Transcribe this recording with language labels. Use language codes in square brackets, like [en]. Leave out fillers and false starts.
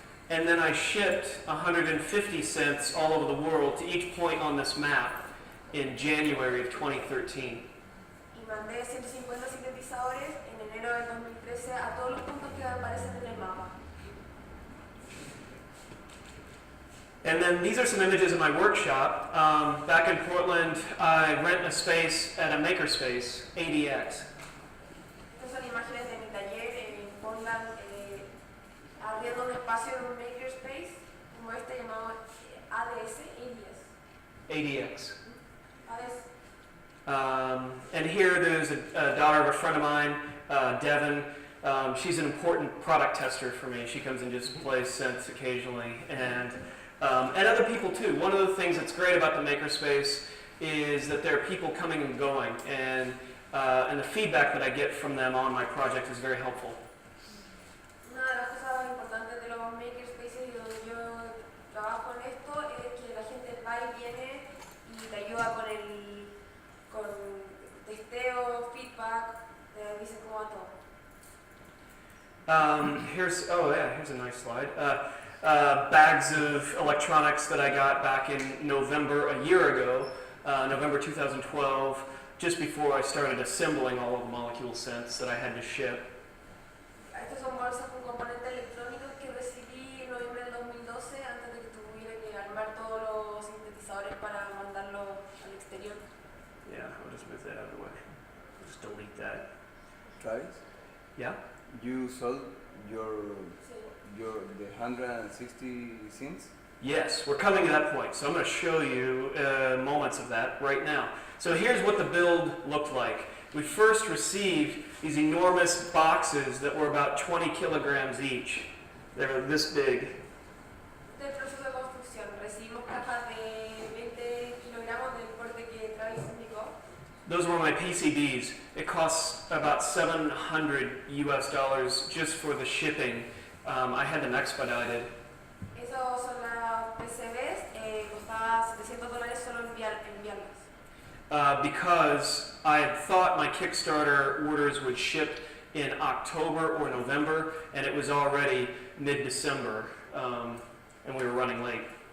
[en] And then I shipped 150 cents all over the world to each point on this map in January of 2013. [es] Y mandé 150 sintetizadores en enero del 2013 a todos los puntos que aparecen en el mapa. [en] And then these are some images of my workshop. Back in Portland, I rent a space at a makerspace, ADX. [es] Estas son imágenes de mi taller en Portland, abriendo un espacio en un makerspace como este llamado ADS. [en] ADX. [es] ADS. [en] And here there's a daughter of a friend of mine, Devin. She's an important product tester for me. She comes and just plays synths occasionally. And other people too. One of the things that's great about the makerspace is that there are people coming and going, and the feedback that I get from them on my project is very helpful. [es] Una de las cosas importantes de los makerspaces y donde yo trabajo en esto es que la gente va y viene y te ayuda con testeo, feedback, te dicen cómo va todo. [en] Here's a nice slide. Bags of electronics that I got back in November a year ago, November 2012, just before I started assembling all of the molecule scents that I had to ship. [es] Estas son bolsas con componentes electrónicos que recibí en noviembre del 2012 antes de que tuviera que armar todos los sintetizadores para mandarlo al exterior. [en] Yeah, I'll just move that out of the way. I'll just delete that. Travis, Yeah? you sold your [es] Sí. [en] the 160 cents? Yes, we're coming to that point. So I'm going to show you moments of that right now. So here's what the build looked like. We first received these enormous boxes that were about 20 kilograms each. They were this big. [es] Este es el proceso de construcción. Recibimos cajas de 20 kilogramos del porte que Travis indicó. [en] Those were my PCBs. It costs about $700 US just for the shipping. I had them expedited. [es] Esos son las PCBs. Costaba $700 solo enviarlas. [en] Because I had thought my Kickstarter orders would ship in October or November, and it was already mid-December, and we were running late.